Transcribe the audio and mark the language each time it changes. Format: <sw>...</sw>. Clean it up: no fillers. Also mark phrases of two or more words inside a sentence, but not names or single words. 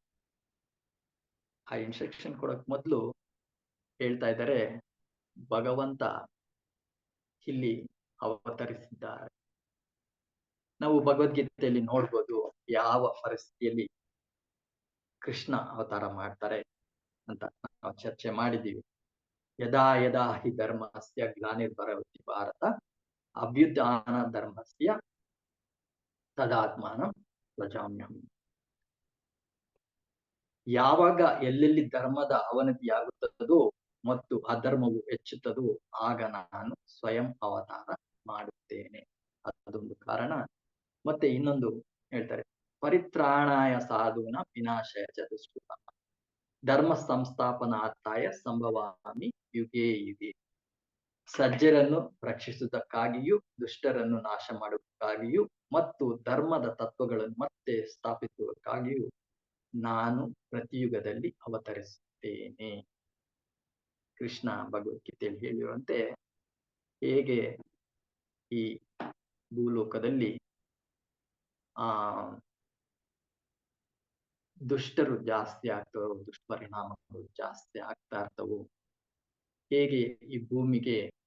<kn>ಆ ಇನ್ಸ್ಟ್ರಕ್ಷನ್ ಕೊಡಕ್ ಮೊದಲು ಹೇಳ್ತಾ ಇದ್ದಾರೆ, ಭಗವಂತ ಇಲ್ಲಿ ಅವತರಿಸಿದ್ದಾರೆ. ನಾವು ಭಗವದ್ಗೀತೆಯಲ್ಲಿ ನೋಡ್ಬೋದು ಯಾವ ಪರಿಸ್ಥಿತಿಯಲ್ಲಿ ಕೃಷ್ಣ ಅವತಾರ ಮಾಡ್ತಾರೆ ಅಂತ ನಾವು ಚರ್ಚೆ ಮಾಡಿದ್ದೀವಿ.</kn> <sa>ಯದಾ ಯದಾ ಹಿ ಧರ್ಮಸ್ಯ ಗ್ಲಾನಿರ್ಭರತಿ ಭಾರತ ಅಭ್ಯುತ್ಥಾನ ಧರ್ಮಸ್ಯ ತದಾತ್ಮಾನಂ ಪ್ರಜಾಮ್ಯಹಂ.</sa> <kn>ಯಾವಾಗ ಎಲ್ಲೆಲ್ಲಿ ಧರ್ಮದ ಅವನತಿಯಾಗುತ್ತದೋ ಮತ್ತು ಅಧರ್ಮವು ಹೆಚ್ಚುತ್ತದೋ ಆಗ ನಾನು ಸ್ವಯಂ ಅವತಾರ ಮಾಡುತ್ತೇನೆ. ಅದೊಂದು ಕಾರಣ. ಮತ್ತೆ ಇನ್ನೊಂದು ಹೇಳ್ತಾರೆ,</kn> <sa>ಪರಿತ್ರಾಣಾಯ ಸಾಧೂನ ವಿನಾಶಯ ಚ ದುಷ್ಕೃತ ಧರ್ಮ ಸಂಸ್ಥಾಪನಾರ್ಥಾಯ ಸಂಭವಾಮಿ ಯುಗೇ ಯುಗೇ.</sa> <kn>ಸಜ್ಜರನ್ನು ರಕ್ಷಿಸುವುದಕ್ಕಾಗಿಯೂ ದುಷ್ಟರನ್ನು ನಾಶ ಮಾಡುವುದಕ್ಕಾಗಿಯೂ ಮತ್ತು ಧರ್ಮದ ತತ್ವಗಳನ್ನು ಮತ್ತೆ ಸ್ಥಾಪಿಸುವುದಕ್ಕಾಗಿಯೂ ನಾನು ಪ್ರತಿಯುಗದಲ್ಲಿ ಅವತರಿಸುತ್ತೇನೆ. ಕೃಷ್ಣ ಭಗವದ್ಗೀತೆಯಲ್ಲಿ ಹೇಳಿರುವಂತೆ ಹೇಗೆ ಈ ಭೂಲೋಕದಲ್ಲಿ ದುಷ್ಟರು ಜಾಸ್ತಿ ಆಗ್ತವೋ, ದುಷ್ಪರಿಣಾಮಗಳು ಜಾಸ್ತಿ ಆಗ್ತಾ ಇರ್ತವೋ, ಹೇಗೆ ಈ ಭೂಮಿಗೆ</kn>